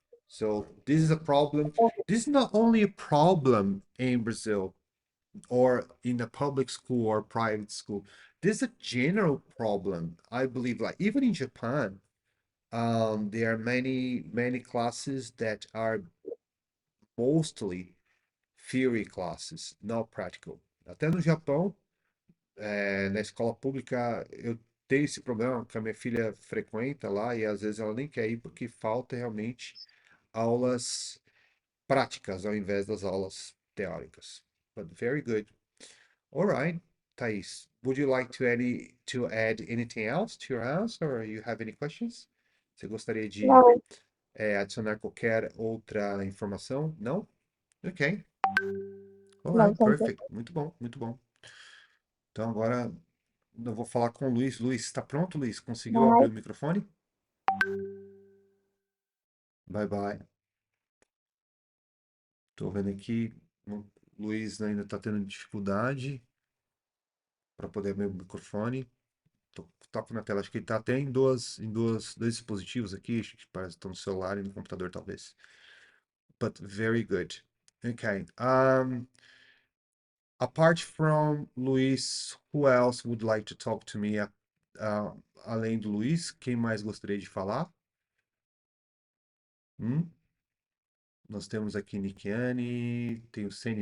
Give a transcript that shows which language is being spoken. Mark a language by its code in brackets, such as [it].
[en] So this is a problem. This is not only a problem in Brazil or in a public school or private school. This is a general problem, I believe. Like even in Japan, there are many classes that are mostly theory classes, not practical. [pt] Até no Japão, na escola pública, eu tenho esse problema que a minha filha frequenta lá e às vezes ela nem quer ir porque falta realmente aulas práticas ao invés das aulas teóricas. [en] But very good. All right, Thais, would you like to add anything else to your answer, or you have any questions? [pt] Você gostaria de Não, adicionar qualquer outra informação? Não? Ok. All não, [en] right, perfect. [pt] Muito bom, muito bom. Então agora eu vou falar com o Luiz. Luiz, está pronto, Luiz? Conseguiu abrir o microfone? [en] Bye bye. [pt] Tô vendo aqui, o Luiz ainda está tendo dificuldade para poder abrir o microfone. Toco na tela, acho que ele tá até em dois dispositivos aqui, acho que parece que estão no celular e no computador, talvez. [en] But very good. Okay. Apart from Luiz, who else would like to talk to me? [pt] Além do Luiz, quem mais gostaria de falar? Nós temos aqui Nikiane, tem o Sandy